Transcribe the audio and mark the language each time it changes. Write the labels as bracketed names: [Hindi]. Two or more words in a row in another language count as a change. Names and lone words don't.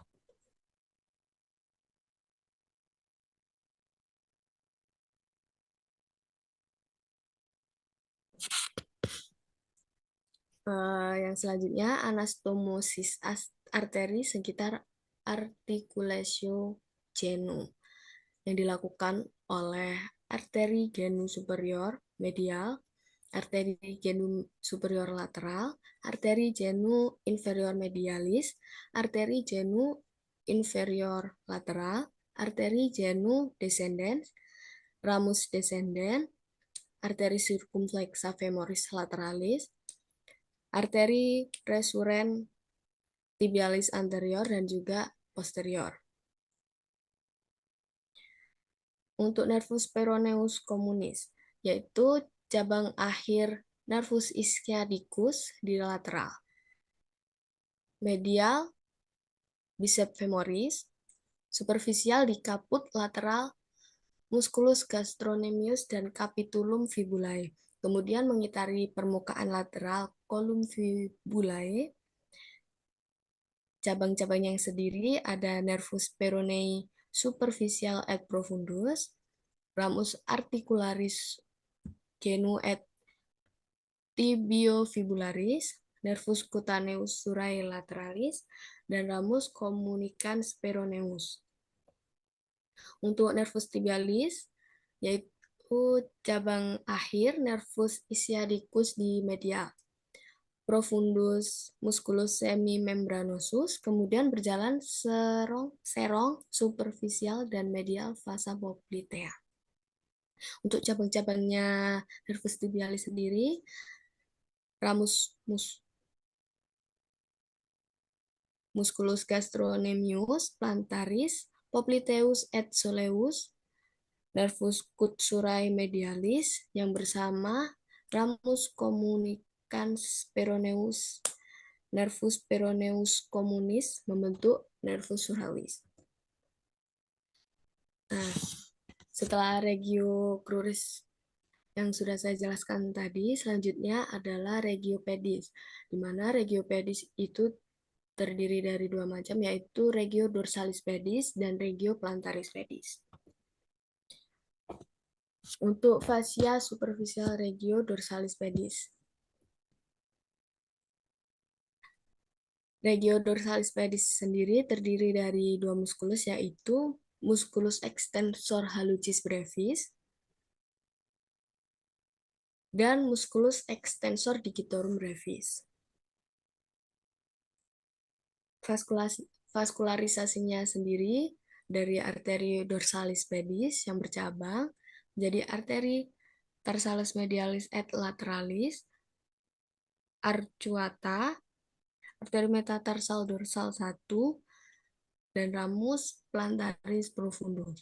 [Indonesian] Yang selanjutnya, anastomosis arteri sekitar [Latin] articulatio genu [Indonesian] yang dilakukan oleh [Latin] arteri genu superior medial, arteri genu superior lateral, arteri genu inferior medialis, arteri genu inferior lateral, arteri genu descendens, ramus descendens, arteri circumflexa femoris lateralis, arteri resurrens tibialis anterior [Indonesian] dan juga [Latin] posterior. [Indonesian] Untuk [Latin] nervus peroneus communis, [Indonesian] yaitu cabang akhir [Latin] nervus ischiadicus [Indonesian] di lateral. [Latin] Medial biceps femoris, superficial di caput lateral musculus gastrocnemius dan capitulum fibulae. [Indonesian] Kemudian mengitari permukaan lateral [Latin] column fibulae. [Indonesian] Cabang-cabang yang sendiri ada [Latin] nervus peronei superficial et profundus, ramus articularis genu et tibiofibularis, nervus cutaneus surae lateralis, dan ramus communicans peroneus. [Indonesian] Untuk [Latin] nervus tibialis, [Indonesian] yaitu cabang akhir [Latin] nervus ischiadicus [Indonesian] di medial, [Latin] profundus musculus semimembranosus, [Indonesian] kemudian berjalan serong, superficial, dan medial [Latin] vasa poplitea. [Indonesian] Untuk cabang-cabangnya [Latin] nervus tibialis sendiri, ramus musculus gastrocnemius, plantaris, popliteus et soleus, nervus cutsurae medialis, [Indonesian] yang bersama [Latin] ramus communicans peroneus, nervus peroneus communis membentuk nervus suralis. [Indonesian] Nah, setelah [Latin] regio cruris [Indonesian] yang sudah saya jelaskan tadi, selanjutnya adalah regiopedis, di mana regiopedis itu terdiri dari dua macam, yaitu [Latin] regio dorsalis pedis [Indonesian] dan [Latin] regio plantaris pedis. Untuk fascia superficial regio dorsalis pedis. Regio dorsalis pedis [Indonesian] sendiri terdiri dari dua muskulus, yaitu [Latin] musculus extensor hallucis brevis [Indonesian] dan [Latin] musculus extensor digitorum brevis. [Indonesian] Vaskularisasinya sendiri dari arteri [Latin] dorsalis pedis [Indonesian] yang bercabang menjadi arteri [Latin] tarsalis medialis et lateralis, arcuata, [Indonesian] arteri metatarsal dorsal 1, dan [Latin] ramus plantaris profundus.